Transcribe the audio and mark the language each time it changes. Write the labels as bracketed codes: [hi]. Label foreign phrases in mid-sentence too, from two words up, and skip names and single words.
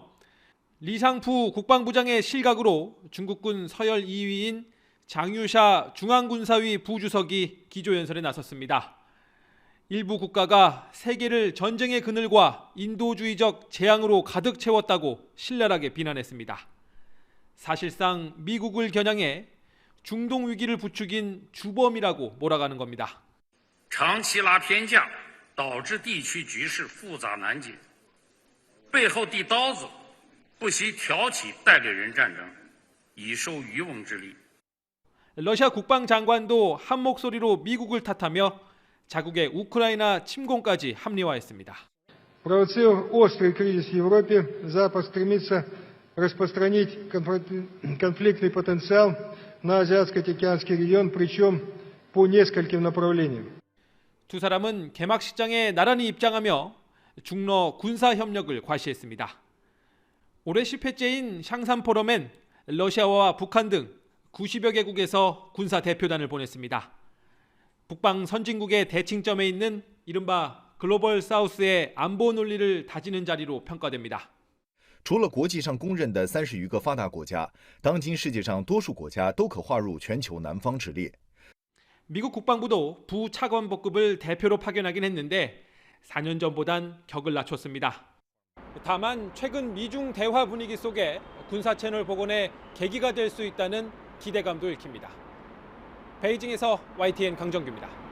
[ko] 리상푸 국방부장의 실각으로 중국군 서열 2위인 장유샤 중앙군사위 부주석이 기조연설에 나섰습니다. 일부 국가가 세계를 전쟁의 그늘과 인도주의적 재앙으로 가득 채웠다고 신랄하게 비난했습니다. 사실상 미국을 겨냥해 중동 위기를 부추긴 주범이라고 몰아가는 겁니다. [zh] 长期拉偏架导致地区局势复杂难解，背后递刀子，不惜挑起代理人战争，以收渔翁之利。 [ko] 러시아 국방장관도 한 목소리로 미국을 탓하며 자국의 우크라이나 침공까지 합리화했습니다. [ru] Провоцируя острый кризис в Европе, Запад стремится распространить конфликтный потенциал на Азиатско-Тихоокеанский регион, причем по нескольким направлениям. [ko] 두 사람은 개막식장에 나란히 입장하며 중러 군사 협력을 과시했습니다. 올해 10회째인 샹산 포럼엔 러시아와 북한 등 90여 개국에서 군사 대표단을 보냈습니다. 북방 선진국의 대칭점에 있는 이른바 글로벌 사우스의 안보 논리를 다지는 자리로 평가됩니다. [zh] 除了国际上公认的30余个发达国家，当今世界上多数国家都可划入全球南方之列。 [ko] 미국 국방부도 부차관복급을 대표로 파견하긴 했는데 4년 전보단 격을 낮췄습니다. 다만 최근 미중 대화 분위기 속에 군사 채널 복원의 계기가 될 수 있다는 기대감도 읽힙니다. 베이징에서 YTN 강정규입니다.